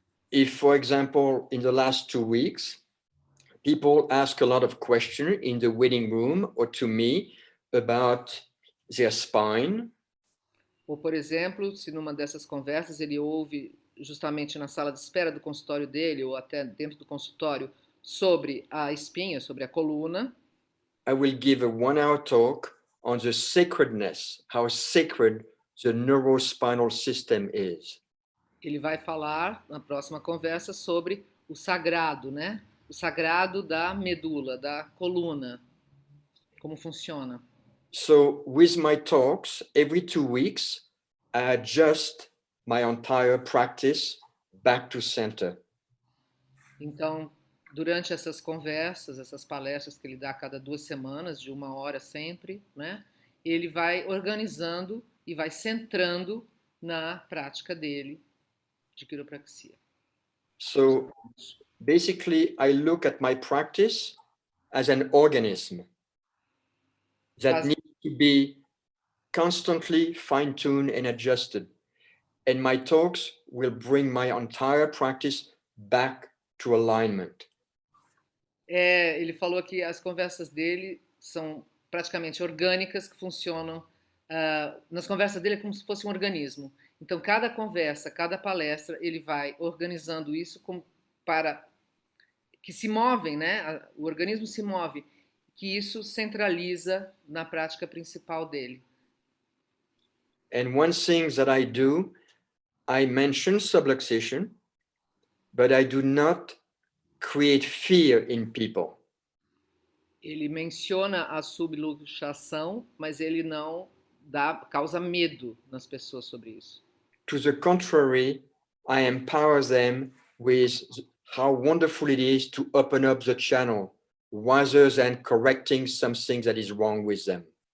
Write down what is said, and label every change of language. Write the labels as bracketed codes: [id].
[en] If, for example, in the last 2 weeks, people ask a lot of questions in the waiting room or to me about their spine. [pt] Ou, por exemplo, se numa dessas conversas ele ouve justamente na sala de espera do consultório dele ou até dentro do consultório sobre a espinha, sobre a coluna, [en] I will give a 1-hour talk on the sacredness, how sacred the neurospinal system is. [pt] ele vai falar na próxima conversa sobre o sagrado, né? O sagrado da medula, da coluna, como funciona. [en] So with my talks, every 2 weeks, I adjust my entire practice back to center. [pt] Então, durante essas conversas, essas palestras que ele dá a cada 2 semanas, de 1 hora sempre, né? Ele vai organizando e vai centrando na prática dele de quiropraxia. [en] So basically, I look at my practice as an organism that needs to be constantly fine-tuned and adjusted. And my talks will bring my entire practice back to alignment. [pt] Ele falou que as conversas dele são praticamente orgânicas, que funcionam. Nas conversas dele é como se fosse um organismo. Então, cada conversa, cada palestra, ele vai organizando isso para que se movem, né? O organismo se move, que isso centraliza na prática principal dele. [en] And one thing that I do, I mention subluxation, but I do not create fear in people. [pt] Ele menciona a subluxação, mas ele não causa medo nas pessoas sobre isso. [en] To the contrary, I empower them with how wonderful it is to open up the channel rather than correcting something that is wrong with them.